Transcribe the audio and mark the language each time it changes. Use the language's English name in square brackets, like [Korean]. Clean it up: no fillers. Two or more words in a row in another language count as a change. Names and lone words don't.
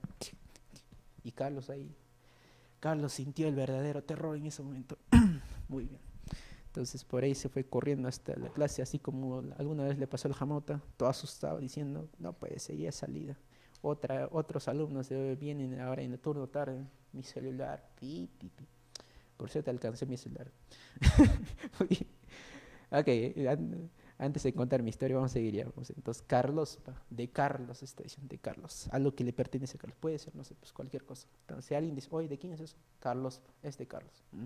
[Spanish] Y Carlos ahí, Carlos sintió el verdadero terror en ese momento. Muy bien. Entonces por ahí se fue corriendo hasta la clase, así como alguna vez le pasó al Jamota, todo asustado, diciendo, no puede ser, ya es salida. Otros alumnos vienen ahora en el turno tarde, mi celular, pi, pi, pi. Por cierto, alcancé mi celular. Ok, antes de contar mi historia, vamos a seguir ya. Entonces, Carlos, de Carlos, esta edición de Carlos, algo que le pertenece a Carlos, puede ser, no sé, pues cualquier cosa. Entonces, si alguien dice, oye, ¿de quién es eso? Carlos, es de Carlos.